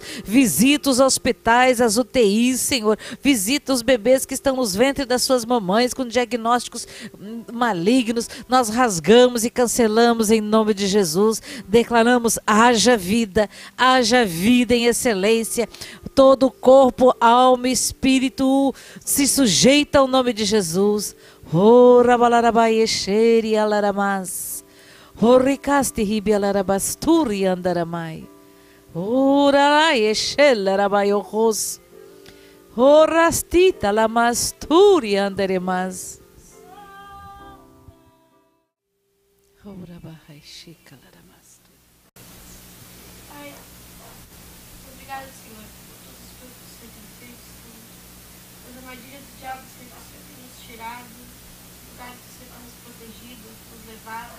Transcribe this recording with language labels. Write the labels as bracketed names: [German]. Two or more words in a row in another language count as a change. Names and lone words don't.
[Portuguese] Visita os hospitais, as UTIs, Senhor, visita os bebês que estão nos ventres das suas mamães com diagnósticos malignos. Nós rasgamos e cancelamos em nome de Jesus. Declaramos: haja vida em excelência. Todo o corpo, alma e espírito se sujeita ao nome de Jesus. Orastita la masturi anderemas. Pai, obrigado, Senhor, por todos os frutos que tem feito, Senhor. As armadilhas do diabo, Senhor, que o Senhor tem nos tirado, lugares que o Senhor tem nos protegido, nos levado.